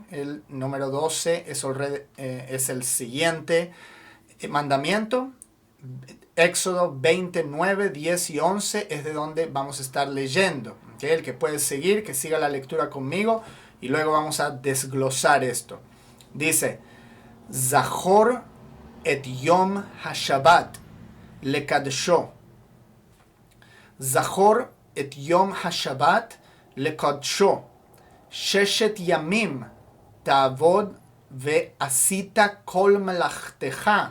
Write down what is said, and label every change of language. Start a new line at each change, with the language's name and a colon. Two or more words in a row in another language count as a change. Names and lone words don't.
Spanish: El número 12 es el siguiente mandamiento. Éxodo 29, 10 y 11 es de donde vamos a estar leyendo, ¿okay? El que puede seguir, que siga la lectura conmigo y luego vamos a desglosar esto. Dice:
Hebrew: זכור את יום השבת לקדשו. זכור את יום השבת לקדשו. ששת ימים תעבד ועשית כל מלאכתך.